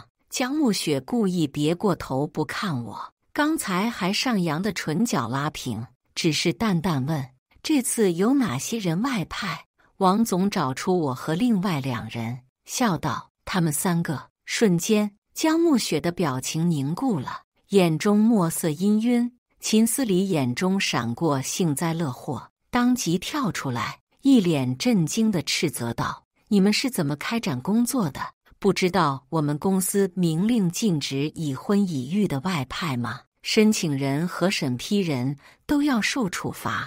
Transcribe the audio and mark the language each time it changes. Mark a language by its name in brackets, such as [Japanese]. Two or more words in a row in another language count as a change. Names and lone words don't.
[Chinese] 江暮雪故意別過頭不看我，剛才還上揚的唇角拉平，只是淡淡問：“這次有哪些人外派？” 王總找出我和另外2人，笑道：“他們3個。” 瞬間，江暮雪的表情凝固了，眼中墨色氤氲。秦思禮眼中閃過幸災樂禍，當即跳出來，一臉震驚地斥責道：“你們是怎麼開展工作的？不知道我們公司明令禁止已婚已育的外派嗎？申請人和審批人都要受處罰。”